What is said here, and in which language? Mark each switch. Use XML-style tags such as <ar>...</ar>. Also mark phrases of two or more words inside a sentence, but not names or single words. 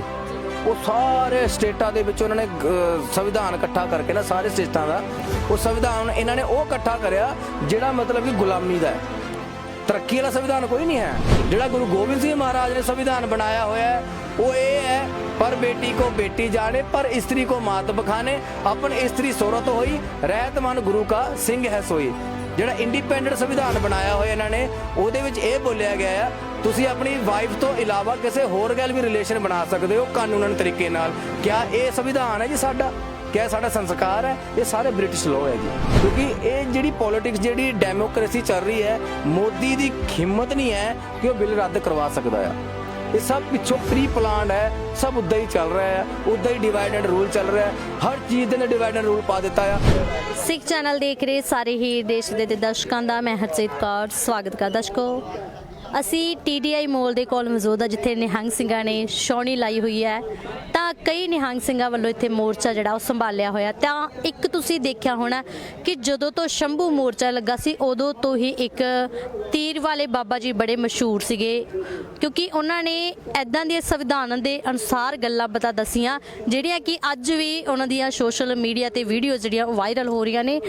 <pa>ਉਹ ਸਾਰੇ ਸਟੇਟਾਂ ਦੇ ਵਿੱਚ ਉਹਨਾਂ ਨੇ ਸੰਵਿਧਾਨ ਇਕੱਠਾ ਕਰਕੇ ਨਾ, ਸਾਰੇ ਸਟੇਟਾਂ ਦਾ ਉਹ ਸੰਵਿਧਾਨ ਇਹਨਾਂ ਨੇ ਉਹ ਇਕੱਠਾ ਕਰਿਆ ਜਿਹੜਾ ਮਤਲਬ ਕਿ ਗੁਲਾਮੀ ਦਾ ਹੈ। ਤਰੱਕੀ ਵਾਲਾ ਸੰਵਿਧਾਨ ਕੋਈ ਨਹੀਂ ਹੈ। ਜਿਹੜਾ ਗੁਰੂ ਗੋਬਿੰਦ ਸਿੰਘ ਮਹਾਰਾਜ ਨੇ ਸੰਵਿਧਾਨ ਬਣਾਇਆ ਹੋਇਆ ਹੈ ਉਹ ਇਹ ਹੈ,</pa> <hi>पर बेटी को बेटी जाने पर स्त्री को मात बखाने, अपन स्त्री सोरत होई रहत मन गुरु का सिंह है सोई।</hi> <pa>ਜਿਹੜਾ ਇੰਡੀਪੈਂਡੈਂਟ ਸੰਵਿਧਾਨ ਬਣਾਇਆ ਹੋਇਆ ਇਹਨਾਂ ਨੇ ਉਹਦੇ ਵਿੱਚ ਇਹ ਬੋਲਿਆ ਗਿਆ ਹੈ ਤੁਸੀਂ ਆਪਣੀ ਵਾਈਫ ਤੋਂ ਇਲਾਵਾ ਕਿਸੇ ਹੋਰ ਗੱਲ ਵੀ ਰਿਲੇਸ਼ਨ ਬਣਾ ਸਕਦੇ ਹੋ ਕਾਨੂੰਨਨ ਤਰੀਕੇ ਨਾਲ। ਕਿਆ ਇਹ ਸੰਵਿਧਾਨ ਹੈ ਜੀ ਸਾਡਾ? ਕਿਆ ਸਾਡਾ ਸੰਸਕਾਰ ਹੈ?</pa> <hi>ये सारे</hi> <en>British law</en> <hi>है जी। क्योंकि ये जी पॉलिटिक्स जी डेमोक्रेसी चल रही है, मोदी की हिम्मत नहीं है कि वो बिल रद्द करवा सकता है। ये सब पिछों</hi> <en>pre plan</en> <hi>है, सब उदा ही चल रहा है, उदा ही</hi> <en>divide and rule</en> <hi>चल रहा है, हर चीज़ ने</hi> <en>divide and rule</en> <hi>पा दिता है। सिख चैनल देख रहे सारे ही देश के दर्शकों का मैं हरजीत कौर स्वागत कर।</hi> <pa>दर्शकों ਅਸੀਂ TDI ਮੋਲ ਦੇ ਕੋਲ ਮੌਜੂਦ ਆ ਜਿੱਥੇ ਨਿਹੰਗ ਸਿੰਘਾਂ ਨੇ ਛਾਉਣੀ ਲਾਈ ਹੋਈ ਹੈ। ਤਾਂ ਕਈ ਨਿਹੰਗ ਸਿੰਘਾਂ ਵੱਲੋਂ ਇੱਥੇ ਮੋਰਚਾ ਜਿਹੜਾ ਉਹ ਸੰਭਾਲਿਆ ਹੋਇਆ। ਤਾਂ ਇੱਕ ਤੁਸੀਂ ਦੇਖਿਆ ਹੋਣਾ ਕਿ ਜਦੋਂ ਤੋਂ ਸ਼ੰਭੂ ਮੋਰਚਾ ਲੱਗਾ ਸੀ ਉਦੋਂ ਤੋਂ ਹੀ ਇੱਕ ਤੀਰ ਵਾਲੇ ਬਾਬਾ ਜੀ ਬੜੇ ਮਸ਼ਹੂਰ ਸੀਗੇ, ਕਿਉਂਕਿ ਉਹਨਾਂ ਨੇ ਇੱਦਾਂ ਦੀਆਂ ਸੰਵਿਧਾਨ ਦੇ ਅਨੁਸਾਰ ਗੱਲਾਂ ਬਤਾ ਦੱਸੀਆਂ ਜਿਹੜੀਆਂ ਕਿ ਅੱਜ ਵੀ ਉਹਨਾਂ ਦੀਆਂ ਸੋਸ਼ਲ ਮੀਡੀਆ ਤੇ ਵੀਡੀਓ ਜਿਹੜੀਆਂ ਵਾਇਰਲ ਹੋ ਰਹੀਆਂ ਨੇ।</pa>